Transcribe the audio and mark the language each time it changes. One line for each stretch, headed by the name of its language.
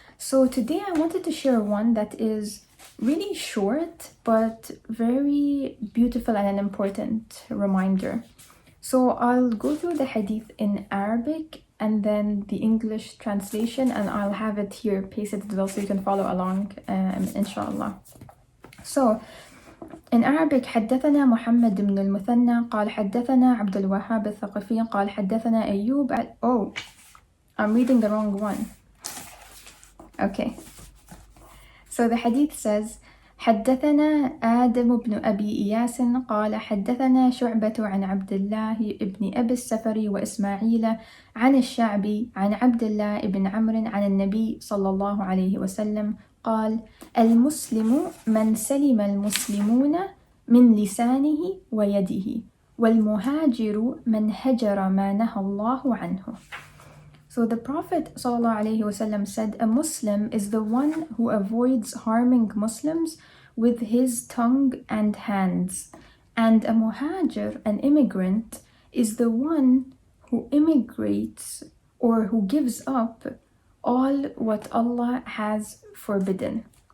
English: So today I wanted to share one that is really short but very beautiful and an important reminder. So I'll go through the hadith in Arabic and then the English translation, and I'll have it here pasted as well so you can follow along, inshallah. So in Arabic,
Arabic: حدثنا محمد بن المثنى قال حدثنا عبد الوهاب الثقفي قال حدثنا أيوب.
English: Oh, I'm reading the wrong one. Okay. So the hadith says
Arabic: حدثنا آدم بن أبي إياس قال حدثنا شعبة عن عبد الله بن أبي السفر وإسماعيل عن الشعبي عن عبد الله بن عمرو عن النبي صلى الله عليه وسلم قال المسلم من سلم المسلمون من لسانه ويده والمهاجر من هجر ما نهى الله عنه.
English: So the Prophet ﷺ said, a Muslim is the one who avoids harming Muslims with his tongue and hands, and a muhajir, an immigrant, is the one who immigrates or who gives up all what Allah has forbidden.